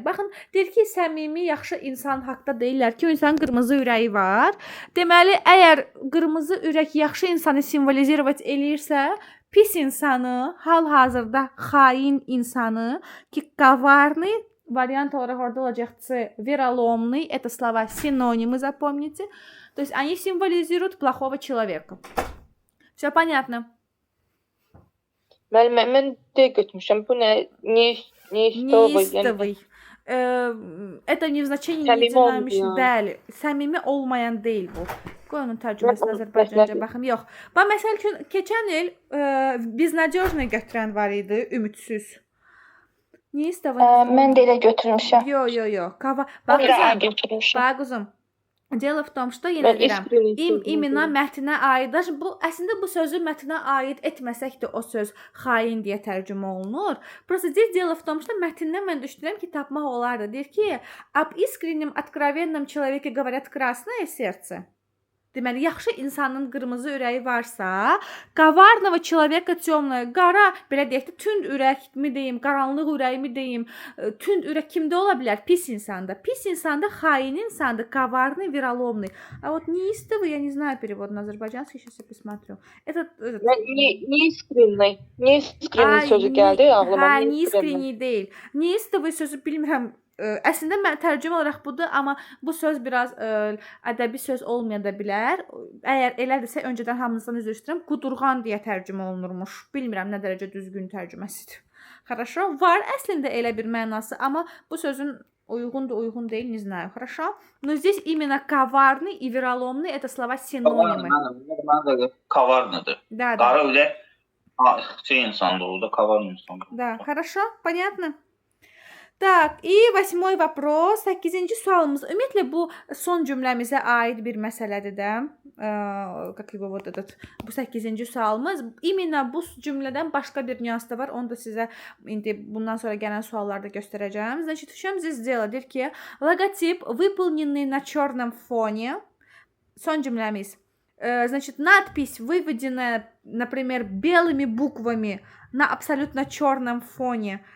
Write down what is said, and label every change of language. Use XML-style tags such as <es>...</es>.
<az>Baxın, deyir ki, səmimi, yaxşı insan haqqında deyirlər ki, o insanın qırmızı ürəyi var. Deməli, əgər qırmızı ürək yaxşı insanı simvolizировать eləyirsə, pis insanı, hal-hazırda xain insanı, ki, коварный, вариант olarak orada olacaq C,</az> <ru>вероломный, это слова синонимы, запомните. То есть они символизируют плохого человека. Все понятно?</ru> <az>Mən D götürmüşəm. Bu nə?</az> <ru>Неистовый. Это не в значении не динамичный.</ru> <az>Bəli, səmimi olmayan deyil bu. Qoy onun tərcüməsini Azərbaycanca baxım. Yox. Bax, məsəl üçün, keçən il безнадежный götürən var idi, ümidsiz.</az> <ru>Неистовый.</ru> <az>Mən də elə götürmüşəm. Yo. Bax, quzum.</az> <ru>Дело в том, что</ru> <az>yenə deyirəm, imena mətnə aid. Bu əslində bu sözü mətnə aid etməsək də o söz xain deyə tərcümə olunur.</az> <ru>Просто здесь дело в том, что</ru> <az>mətndən mən düşünürəm ki, tapmaq olardı. Deyir ki,</az> <ru>об искреннем, откровенном человеке говорят красное сердце.</ru> <az>Deməli, yaxşı insanın qırmızı ürəyi varsa,</az> <ru>коварного человека темное,</ru> <az>qara, belə deyək də, tünd ürəkmi deyim, qaranlıq ürəkmi deyim, tünd ürək kimdə ola bilər? Pis insanda. Pis insanda xain insandır, коварный, вероломный.</az> <ru>А вот неистовый, я не знаю перевод на азербайджанский, сейчас я посмотрю. Неискренний.</ru> <az>Neискренний sözü gəldi ağlıma. Hə, neискренний deyil. Neistовый sözü bilmirəm. Əslində mən tərcümə olaraq budur, amma bu söz biraz ədəbi söz olmaya da bilər. Əgər elədirsə öncədən hamınızdan üzr istəyirəm. Qudurğan deyə tərcümə olunurmuş. Bilmirəm nə dərəcə düzgün tərcüməsidir.</az> <ru>Хорошо?</ru> <az>Var əslində elə bir mənası, amma bu sözün uygun değil,</az> <ru>не знаю. Хорошо? Но здесь именно коварный и вероломный это слова синонимы.</ru> <az>Məndə коварныdır.</az> <ru>Да.</ru> <az>Qara ürək insandır, orada коварный insandır.</az> <ru>Да, хорошо? Понятно? Так, и 8-й вопрос,</ru> <az>8-ci sualımız. Ümumiyyətlə bu son cümləmizə aid bir məsələdir də. Как его вот этот bu 8-ci sualımız. İmенно bu cümlədən başqa bir nüans da var. Onu da sizə indi bundan sonra gələn suallarda göstərəcəm.</az> <ru>Значит, в чем здесь дело?</ru> <az>Deyir ki,</az> <ru>логотип, выполненный на черном фоне.</ru> <az>Son cümləmiz.</az> <ru>Значит, надпись, выведенная, например, белыми буквами на абсолютно черном фоне.</ru>